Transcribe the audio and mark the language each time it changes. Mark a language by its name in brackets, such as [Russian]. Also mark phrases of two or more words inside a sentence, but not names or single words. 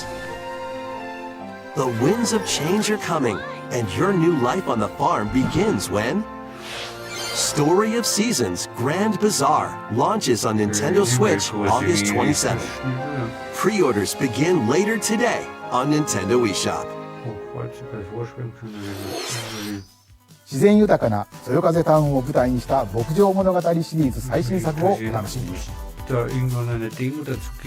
[English] The winds of change are coming, and your new life on the farm begins when Story of Seasons Grand Bazaar launches on Nintendo Switch August 27th. Pre-orders begin later today on Nintendo eShop. Oh, [Japanese] 自然豊かなそよ風タウンを舞台にした牧場物語シリーズ最新作をお楽しみに。 [German] da irgendwann eine Demo dazu gibt.